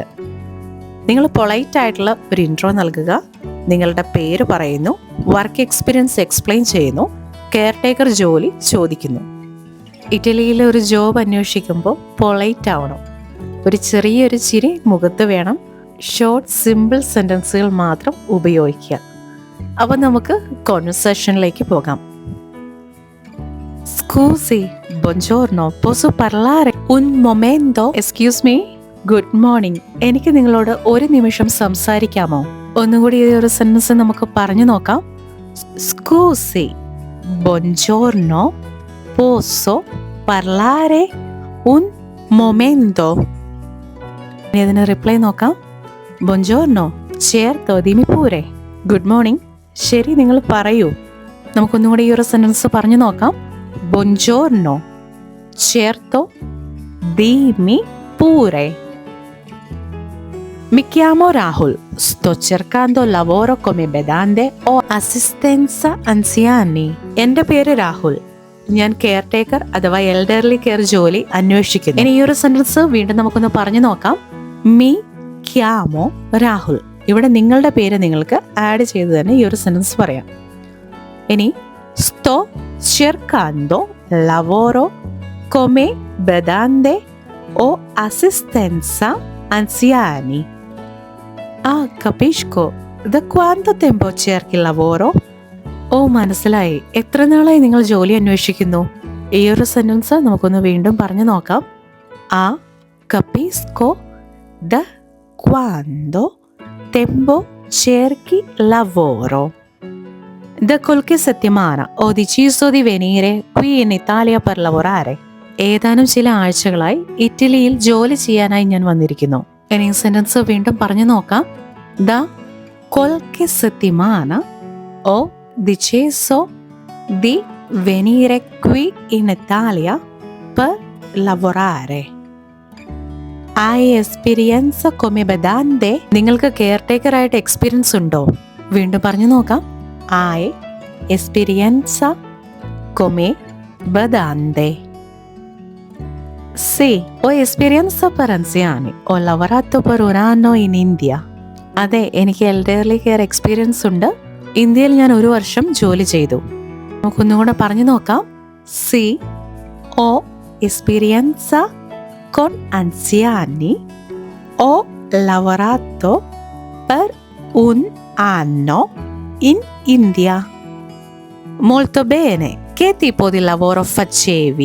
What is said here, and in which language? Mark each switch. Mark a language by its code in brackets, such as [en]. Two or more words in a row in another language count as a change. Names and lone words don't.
[ml] നിങ്ങൾ പൊളൈറ്റ് ആയിട്ടുള്ള ഒരു ഇൻട്രോ നൽകുക, നിങ്ങളുടെ പേര് പറയുന്നു, [en] work experience explain [ml] ചെയ്യുന്നു, [en] care taker [ml] ജോലി ചോദിക്കുന്നു. ഇറ്റലിയിലെ ഒരു ജോബ് അന്വേഷിക്കുമ്പോൾ പൊളൈറ്റ് ആവണം. ഒരു ചെറിയൊരു ചിരി മുഖത്ത് വേണം. [en] short simple sentences [ml] മാത്രം ഉപയോഗിക്കുക. അപ്പം നമുക്ക് കോൺവെർസേഷനിലേക്ക് പോകാം. [it] Scusi, buongiorno, posso parlare un momento? [en] Excuse me, good morning. [ml] എനിക്ക് നിങ്ങളോട് ഒരു നിമിഷം സംസാരിക്കാമോ? ഒന്നുകൂടി ഈ ഒരു സെന്റൻസ് നമുക്ക് പറഞ്ഞു നോക്കാം. [it] Scusi, buongiorno, posso parlare un momento? [ml] ഇതിന് റിപ്ലൈ നോക്കാം. [it] Buongiorno, certo, dimmi pure. [en] good morning, [ml] ശരി നിങ്ങൾ പറയൂ. നമുക്കൊന്നും കൂടി ഈ ഒരു സെന്റൻസ് പറഞ്ഞു നോക്കാം. [it] Buongiorno, certo, dimmi pure. Mi chiamo Rahul, sto cercando lavoro come badante o assistenza anziani. [ml] എൻ്റെ പേര് രാഹുൽ, ഞാൻ [en] care taker [ml] അഥവാ [en] elderly care [ml] ജോലി അന്വേഷിക്കുന്നു. ഇനി ഈ ഒരു സെന്റൻസ് വീണ്ടും നമുക്കൊന്ന് പറഞ്ഞു നോക്കാം. [it] Mi chiamo Rahul. [ml] ഇവിടെ നിങ്ങളുടെ പേര് നിങ്ങൾക്ക് ആഡ് ചെയ്ത് തന്നെ ഈ ഒരു സെന്റൻസ് പറയാം. ഇനി [it] sto cercando lavoro come badante o assistenza anziani. Capisco. Da quanto tempo cerchi lavoro? [ml] മനസ്സിലായി. എത്ര നാളായി നിങ്ങൾ ജോലി അന്വേഷിക്കുന്നു? ഈ ഒരു സെന്റൻസ് നമുക്കൊന്ന് വീണ്ടും പറഞ്ഞു നോക്കാം. [it] Capisco. Da quando tempo cerchi lavoro? Da qualche settimana ho deciso di venire qui in Italia per lavorare. [ml] ഏതാനും ചില ആഴ്ചകളായി ഇറ്റലിയിൽ ജോലി ചെയ്യാനായി ഞാൻ വന്നിരിക്കുന്നു. ഇനി സെന്റൻസ് വീണ്ടും പറഞ്ഞു നോക്കാം. [it] Da qualche settimana ho deciso di venire qui in Italia per lavorare. Hai esperienza come badante? [ml] നിങ്ങൾക്ക് [en] care taker [ml] ആയിട്ട് എക്സ്പീരിയൻസ് ഉണ്ടോ? വീണ്ടും പറഞ്ഞു നോക്കാം. [it] Hai esperienza come badante? Sì, ho esperienza per anziani. Ho lavorato per un anno in India. [ml] അതെ, എനിക്ക് [en] elderly care experience [ml] ഉണ്ട്. ഇന്ത്യയിൽ ഞാൻ 1 വർഷം ജോലി ചെയ്തു. നമുക്കൊന്നുകൂടെ പറഞ്ഞു നോക്കാം. [it] Sì, ho esperienza con anziani. Ho lavorato per un anno in India. Molto bene. Che tipo di lavoro facevi?